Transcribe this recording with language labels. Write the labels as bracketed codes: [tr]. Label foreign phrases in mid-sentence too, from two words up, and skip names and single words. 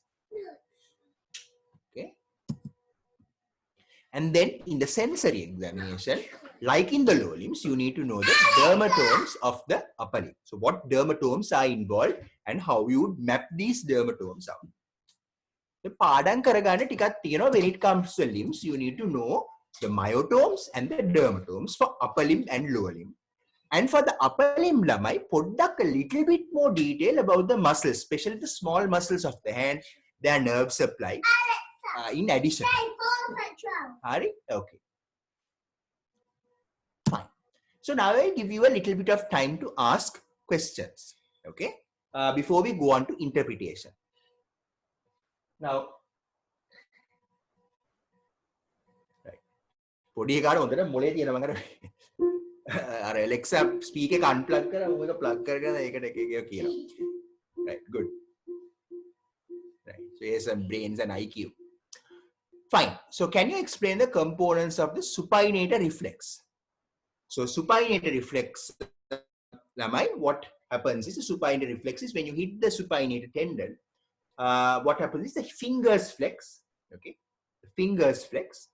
[en] Okay. And then in the sensory examination, like in the lower limbs, you need to know the dermatomes of the upper limb. So what dermatomes are involved and how you would map these dermatomes out. The [si] පාඩම් කරගන්න ටිකක් තියෙනවා [en] when it comes to limbs, you need to know the myotomes and the dermatomes for upper limb and lower limb. And for the upper limb, [si] ළමයි, පොඩ්ඩක් [en] a little bit more detail about the muscles, especially the small muscles of the hand, their nerve supply. In addition. Hari? Okay. Fine. So now I give you a little bit of time to ask questions. Okay. Before we go on to interpretation. Now, [si] පොඩි එකාට හොඳට මොලේ තියෙනවා මම අර Alexa speak එක unplug කරලා මොකද plug කරගෙන ඒකට එක එක කියනවා. [en] Right, good. Right, so here's some brains and IQ. Fine. So can you explain the components of the supinator reflex? So supinator reflex, lamai, what happens is the supinator reflex is when you hit the supinator tendon, what happens is the fingers flex, okay, fingers flex.